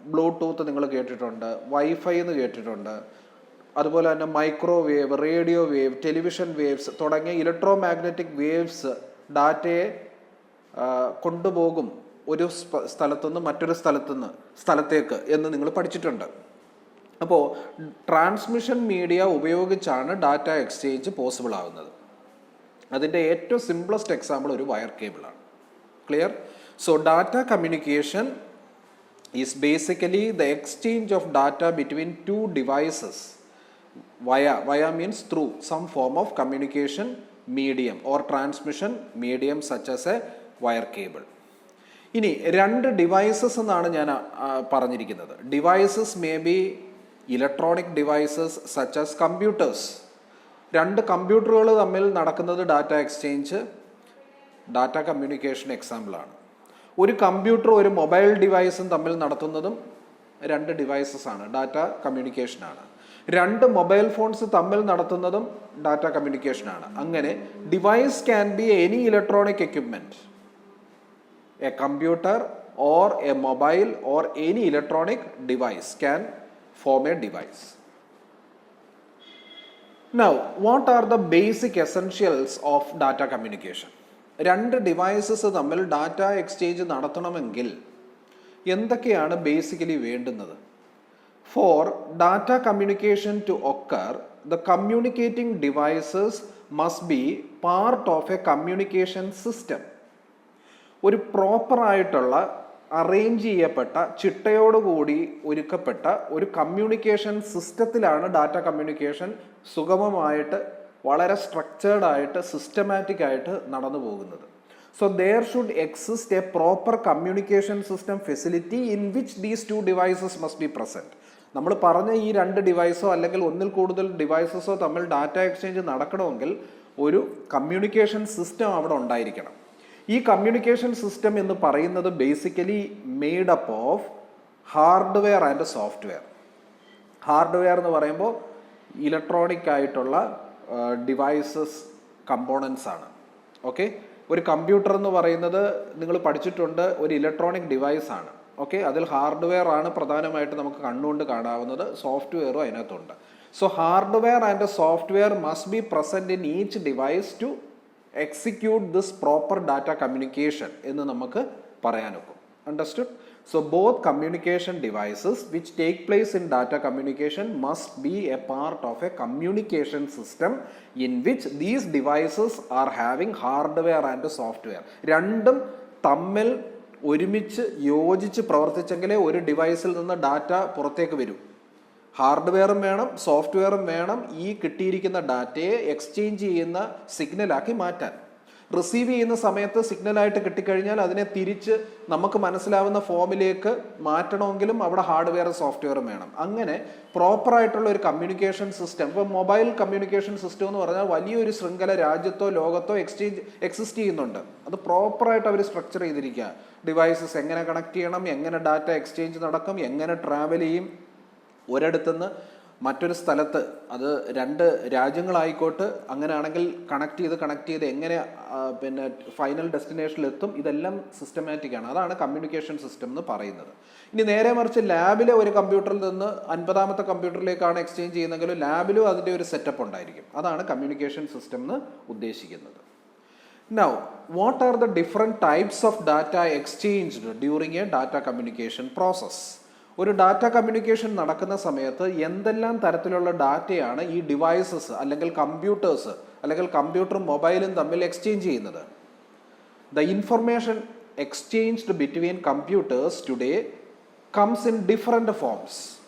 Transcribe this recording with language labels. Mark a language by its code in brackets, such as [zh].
[ml] Bluetooth നിങ്ങൾ കേട്ടിട്ടുണ്ട്, wifi എന്ന് കേട്ടിട്ടുണ്ട്. അതുപോലെ തന്നെ microwave, radio wave, television waves തുടങ്ങിയ ഇലക്ട്രോ മാഗ്നറ്റിക് വേവ്സ് ഡാറ്റയെ കൊണ്ടുപോകും ഒരു സ്ഥലത്തുനിന്ന് മറ്റൊരു സ്ഥലത്തേക്ക് എന്ന് നിങ്ങൾ പഠിച്ചിട്ടുണ്ട്. അപ്പോൾ ട്രാൻസ്മിഷൻ മീഡിയ ഉപയോഗിച്ചാണ് ഡാറ്റ എക്സ്ചേഞ്ച് പോസിബിൾ ആകുന്നത്. അതിൻ്റെ ഏറ്റവും സിംപ്ലസ്റ്റ് എക്സാമ്പിൾ ഒരു wire കേബിളാണ്. [en] Clear? So data communication is basically the exchange of data between two devices via means through some form of communication medium or transmission medium such as a wire cable. [ml] ഇനി രണ്ട് devices എന്നാണ് ഞാൻ പറഞ്ഞിരിക്കുന്നത്. [en] Devices may be electronic devices such as computers. [ml] രണ്ട് കമ്പ്യൂട്ടറുകൾ തമ്മിൽ നടക്കുന്നത് data exchange, data communication എക്സാമ്പിളാണ്. ഒരു കമ്പ്യൂട്ടറും ഒരു മൊബൈൽ ഡിവൈസും തമ്മിൽ നടത്തുന്നതും രണ്ട് ഡിവൈസസ് ആണ്, ഡാറ്റ കമ്മ്യൂണിക്കേഷനാണ്. രണ്ട് മൊബൈൽ ഫോൺസ് തമ്മിൽ നടത്തുന്നതും ഡാറ്റ കമ്മ്യൂണിക്കേഷനാണ്. [en] അങ്ങനെ device can be any electronic equipment. A computer or a mobile or any electronic device can form a device. Now, what are the basic essentials of data communication? [ml] രണ്ട് devices തമ്മിൽ data exchange നടത്തണമെങ്കിൽ എന്തൊക്കെയാണ് basically വേണ്ടുന്നത്? [en] For data communication to occur, the communicating devices must be part of a communication system. [ml] ഒരു പ്രോപ്പറായിട്ടുള്ള arrange ചെയ്യപ്പെട്ട ചിട്ടയോടുകൂടി ഒരുക്കപ്പെട്ട ഒരു communication സിസ്റ്റത്തിലാണ് data communication സുഗമമായിട്ട് വളരെ സ്ട്രക്ചേർഡ് ആയിട്ട് സിസ്റ്റമാറ്റിക് ആയിട്ട് നടന്നു പോകുന്നത്. [en] So there should exist a proper communication system facility in which these two devices must be present. [ml] നമ്മൾ പറഞ്ഞ ഈ രണ്ട് ഡിവൈസോ അല്ലെങ്കിൽ ഒന്നിൽ കൂടുതൽ ഡിവൈസസോ തമ്മിൽ ഡാറ്റ എക്സ്ചേഞ്ച് നടക്കണമെങ്കിൽ ഒരു കമ്മ്യൂണിക്കേഷൻ സിസ്റ്റം അവിടെ ഉണ്ടായിരിക്കണം. ഈ കമ്മ്യൂണിക്കേഷൻ സിസ്റ്റം എന്ന് പറയുന്നത് [en] Basically made up of hardware and software. [ml] Hardware എന്ന് പറയുമ്പോൾ ഇലക്ട്രോണിക് ആയിട്ടുള്ള ഡിവൈസസ് കമ്പോണൻസ് ആണ്. ഓക്കെ, ഒരു കമ്പ്യൂട്ടർ എന്ന് പറയുന്നത് നിങ്ങൾ പഠിച്ചിട്ടുണ്ട്, ഒരു ഇലക്ട്രോണിക് ഡിവൈസ് ആണ്. ഓക്കെ, അതിൽ ഹാർഡ്വെയർ ആണ് പ്രധാനമായിട്ട് നമുക്ക് കണ്ണുകൊണ്ട് കാണാവുന്നത്, സോഫ്റ്റ്വെയറും അതിനകത്തുണ്ട്. [en] so hardware and software must be present in each device to execute this proper data communication [ml] എന്ന് നമുക്ക് പറയാനൊക്കും. [en] Understood? So both communication devices which take place in data communication must be a part of a communication system in which these devices are having hardware and software. [ml] രണ്ടും തമ്മിൽ ഒരുമിച്ച് യോജിച്ച് പ്രവർത്തിച്ചെങ്കിലേ ഒരു ഡിവൈസിൽ നിന്ന് data പുറത്തേക്ക് വരൂ. ഹാർഡ്വെയറും വേണം, സോഫ്റ്റ്വെയറും വേണം ഈ കിട്ടിയിരിക്കുന്ന ഡാറ്റയെ എക്സ്ചേഞ്ച് ചെയ്യുന്ന സിഗ്നലാക്കി മാറ്റാൻ. റിസീവ് ചെയ്യുന്ന സമയത്ത് സിഗ്നലായിട്ട് കിട്ടിക്കഴിഞ്ഞാൽ അതിനെ തിരിച്ച് നമുക്ക് മനസ്സിലാവുന്ന ഫോമിലേക്ക് മാറ്റണമെങ്കിലും അവിടെ ഹാർഡ്വെയറും സോഫ്റ്റ്വെയറും വേണം. അങ്ങനെ പ്രോപ്പറായിട്ടുള്ള ഒരു കമ്മ്യൂണിക്കേഷൻ സിസ്റ്റം, ഇപ്പോൾ മൊബൈൽ കമ്മ്യൂണിക്കേഷൻ സിസ്റ്റം എന്ന് പറഞ്ഞാൽ വലിയൊരു ശൃംഖല രാജ്യത്തോ ലോകത്തോ എക്സിസ്റ്റ് ചെയ്യുന്നുണ്ട്. അത് പ്രോപ്പറായിട്ട് അവർ സ്ട്രക്ചർ ചെയ്തിരിക്കുക. ഡിവൈസസ് എങ്ങനെ കണക്ട് ചെയ്യണം, എങ്ങനെ ഡാറ്റ എക്സ്ചേഞ്ച് നടക്കും, എങ്ങനെ ട്രാവൽ ചെയ്യും ഒരിടത്തുനിന്ന് മറ്റൊരു സ്ഥലത്ത്, അത് രണ്ട് രാജ്യങ്ങളായിക്കോട്ടെ, അങ്ങനെയാണെങ്കിൽ കണക്ട് ചെയ്ത് എങ്ങനെ പിന്നെ ഫൈനൽ ഡെസ്റ്റിനേഷനിലെത്തും, ഇതെല്ലാം സിസ്റ്റമാറ്റിക് ആണ്. അതാണ് കമ്മ്യൂണിക്കേഷൻ സിസ്റ്റം എന്ന് പറയുന്നത്. ഇനി നേരെ മറിച്ച് ലാബിലെ ഒരു കമ്പ്യൂട്ടറിൽ നിന്ന് 50ാമത്തെ കമ്പ്യൂട്ടറിലേക്കാണ് എക്സ്ചേഞ്ച് ചെയ്യുന്നതെങ്കിലും ലാബിലും അതിൻ്റെ ഒരു സെറ്റപ്പ് ഉണ്ടായിരിക്കും. അതാണ് കമ്മ്യൂണിക്കേഷൻ സിസ്റ്റം എന്ന് ഉദ്ദേശിക്കുന്നത്. [en] Now, what are the different types of data exchanged during a data communication process? [ml] ഒരു ഡാറ്റ കമ്മ്യൂണിക്കേഷൻ നടക്കുന്ന സമയത്ത് എന്തെല്ലാം തരത്തിലുള്ള ഡാറ്റയാണ് ഈ ഡിവൈസസ് അല്ലെങ്കിൽ കമ്പ്യൂട്ടേഴ്സ് അല്ലെങ്കിൽ കമ്പ്യൂട്ടറും മൊബൈലും തമ്മിൽ എക്സ്ചേഞ്ച് ചെയ്യുന്നത്? [en] The information exchanged between computers today comes in different forms.